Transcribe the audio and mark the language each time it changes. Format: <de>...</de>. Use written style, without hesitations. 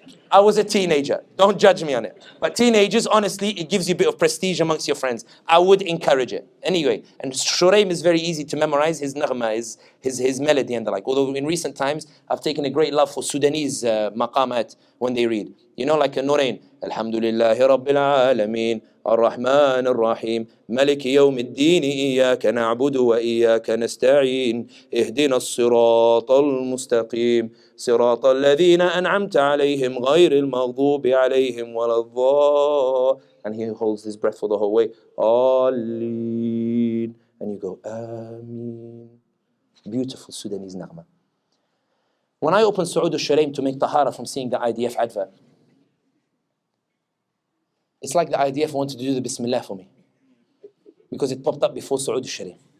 <en>I was a teenager. Don't judge me on it. But teenagers, honestly, it gives you a bit of prestige amongst your friends. I would encourage it. Anyway, and Shuraim is very easy to memorize, his naghma, his melody and the like. Although in recent times, I've taken a great love for Sudanese maqamat when they read. You know, like a Nurain.</en> <ar>Alhamdulillahi Rabbil Alameen. الرحمن الرحيم ملك يوم الدين إياك نعبد وإياك نستعين اهدنا الصراط المستقيم صراط الذين أنعمت عليهم غير المغضوب عليهم ولا الضالين.</ar> <en>And he holds his breath for the whole way. Aleen. And you go, Ameen. Beautiful Sudanese naghma. When I opened Su'ud al-Shuraim to make tahara from seeing the IDF advert, it's like the IDF wanted to do the Bismillah for me because it popped up before Su'ud al-Shuraim.</en>